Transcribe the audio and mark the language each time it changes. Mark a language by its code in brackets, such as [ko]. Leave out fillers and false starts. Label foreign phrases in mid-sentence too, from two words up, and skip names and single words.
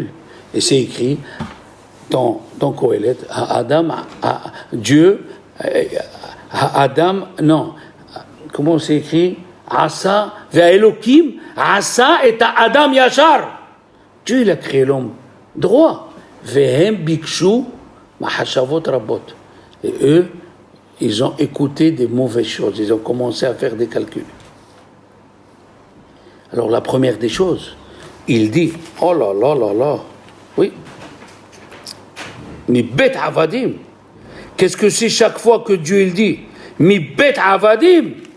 [fr] Et c'est écrit dans Kohelet, Dieu, Adam, non, comment c'est écrit? [he] עשה, והאלוקים, עשה את האדם ישר. [fr] Dieu, il a créé l'homme droit. [he] והם בקשו, מחשבות רבות. [fr] Et eux, ils ont écouté des mauvaises choses. Ils ont commencé à faire des calculs. Alors, la première des choses, il dit, oh là là là là, oui, [he] מבית עבדים. [fr] Qu'est-ce que c'est chaque fois que Dieu il dit, [he] מבית עבדים?